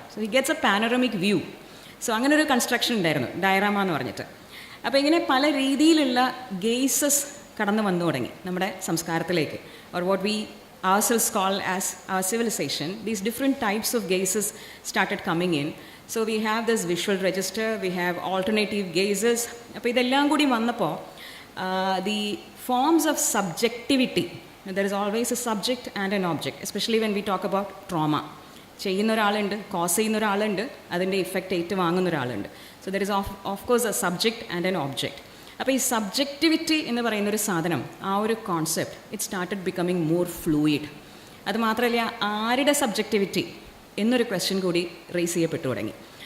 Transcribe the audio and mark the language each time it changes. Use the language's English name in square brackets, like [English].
[English] So he gets a panoramic view. [Malayalam] So അങ്ങനെ ഒരു construction ഉണ്ടായിരുന്നു, ഡയറാമ എന്ന് പറഞ്ഞിട്ട്. അപ്പോൾ ഇങ്ങനെ പല രീതിയിലുള്ള ഗെയ്സസ് കടന്നു വന്നു തുടങ്ങി നമ്മുടെ സംസ്കാരത്തിലേക്ക്. [English] Or what we ourselves call as our civilization. These different types of gazes started coming in. So we have this visual register, we have alternative gazes. [Malayalam] അപ്പോൾ ഇതെല്ലാം കൂടി വന്നപ്പോൾ [English] the forms of subjectivity There is always a subject and an object, especially when we talk about trauma. [Malayalam] ചെയ്യുന്ന ഒരാളുണ്ട്, cos ചെയ്യുന്ന ഒരാളുണ്ട്, അതിൻ്റെ effect ഏറ്റു വാങ്ങുന്ന ഒരാളുണ്ട്. [English] So there is of course a subject and an object. [Malayalam] അപ്പോൾ ഈ സബ്ജക്റ്റിവിറ്റി എന്ന് പറയുന്നൊരു സാധനം, ആ ഒരു concept, [English] It started becoming more fluid. [Malayalam] അത് മാത്രമല്ല, ആരുടെ സബ്ജക്റ്റിവിറ്റി എന്നൊരു ക്വസ്റ്റ്യൻ കൂടി റേസ് ചെയ്യപ്പെട്ടു തുടങ്ങി.